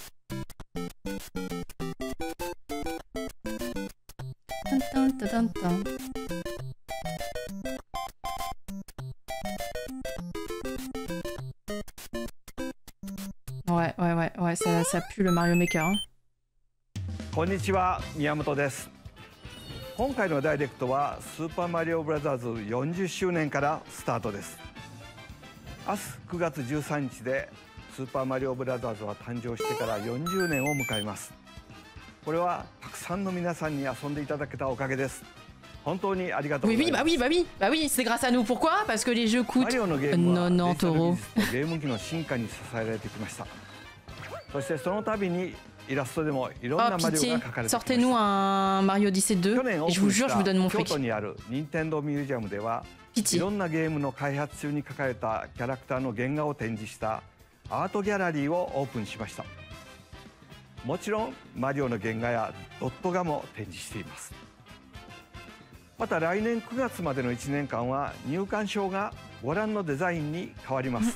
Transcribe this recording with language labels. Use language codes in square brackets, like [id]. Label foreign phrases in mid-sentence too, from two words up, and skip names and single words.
[fr] Ouais, ça pue le Mario Maker. Hein. [ja] こんにちは、宮本です。今回のダイレクトはスーパーマリオブラザーズ40周年からスタートです。明日9月13日でスーパーマリオブラザーズは誕生してから40年を迎えます。これはたくさんの皆さんに遊んでいただけたおかげです。本当にありがとうございます。 [fr] Oui, c'est grâce à nous. Pourquoi? Parce que les jeux coûtent 90 euros. 90 [ja] ゲーム機の進化に支えられてきました。そしてその度にイラストでもいろんなマリオが描かれてきました。 [fr] Sortez-nous un Mario Odyssey 2 et je vous jure, je vous donne mon fric. [ja] 京都にある任天堂ミュージアムではいろんなゲームの開発中に描かれたキャラクターの原画を展示したアートギャラリーをオープンしました。もちろんマリオの原画やドット画も展示しています。また来年9月までの1年間は入館証がご覧のデザインに変わります。